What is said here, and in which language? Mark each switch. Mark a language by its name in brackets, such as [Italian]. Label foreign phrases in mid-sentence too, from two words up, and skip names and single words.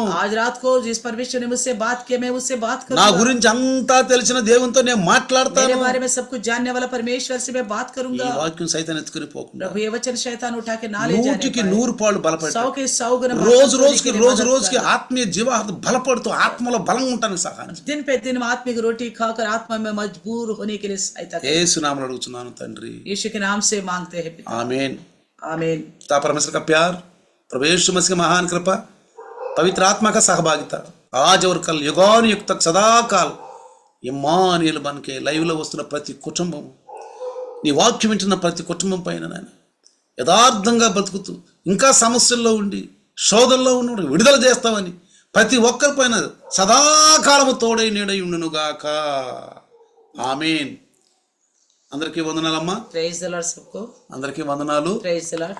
[Hindi] आज रात को जिस परमेश्वर ने मुझसे बात की मैं उससे बात [Telugu] నా [Hindi] करूंगा. [Telugu] గురించి అంతా తెలిసిన దేవునితో నేను [Hindi] मेरे [Telugu] మాట్లాడతాను. [Hindi] बारे में सब कुछ जानने वाला परमेश्वर से मैं बात [Telugu] ఈ [Hindi] करूंगा. [Telugu] వాక్యం సైతాన్ని ఎత్తుకుని పోకుండా [Hindi] प्रभु ये वचन शैतान उठा के ना ले जाने [Telugu] నూటికి [Hindi] पाए. [Telugu] 100 పాళ్ళు బలపడి [Hindi] 100 के 100 गुना [Telugu] రోజు [Hindi] बात [Telugu] రోజుకి [Hindi] करने के लिए [Telugu] రోజు [Hindi] मदद [Telugu] రోజుకి [Hindi] करना. [Telugu] ఆత్మీయ జీవాహారం బలపడుతూ ఆత్మలో బలంగా ఉంటానికి సహాయం చేయి. [Hindi] दिन पे दिन आत्मिक रोटी खाकर आत्मा में मजबूर होने के लिए सहायता करें. [Telugu] యేసు నామములో అడుగుతున్నాను తండ్రి, [Hindi] यीशु के नाम से मांगते हैं पिता. [Telugu] ఆమేన్. [Hindi] आमीन. पिता परमेश्वर का प्यार, प्रभु यीशु मसीह की महान कृपा, पवित्र आत्मा का सहभागिता आज और कल युगानुयुग तक सदाकाल [Telugu] ఇమ్మానుయేలు మనకి లైవ్లో వస్తున్న ప్రతి కుటుంబం, నీ వాక్యం వింటున్న ప్రతి కుటుంబం పైన నాయన యథార్థంగా బతుకుతూ ఇంకా సమస్యల్లో ఉండి శోధనలో ఉన్న విడుదల చేస్తామని ప్రతి ఒక్కరి పైన సదాకాలము తోడై నీడై ఉండునుగాక. ఆమేన్. అందరికీ వందనాలమ్మా, [English] praise the Lord सबको. [Telugu] అందరికీ వందనాలు. [English] praise the Lord.